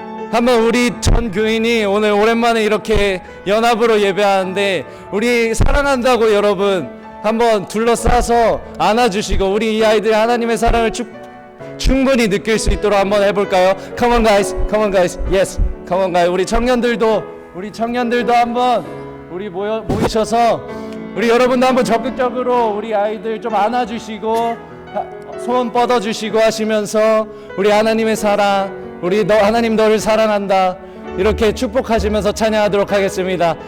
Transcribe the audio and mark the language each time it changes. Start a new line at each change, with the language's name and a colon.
Korean: 한번 우리 전 교인이 오늘 오랜만에 이렇게 연합으로 예배하는데 우리 사랑한다고 여러분 한번 둘러싸서 안아주시고 우리 이 아이들 하나님의 사랑을 충분히 느낄 수 있도록 한번 해볼까요?
English: Come on guys, come on guys, yes, come on guys.
Korean: 우리 청년들도 한번 우리 모이셔서 우리 여러분도 한번 적극적으로 우리 아이들 좀 안아주시고 손 뻗어주시고 하시면서 우리 하나님의 사랑, 하나님 너를 사랑한다 이렇게 축복하시면서 찬양하도록 하겠습니다.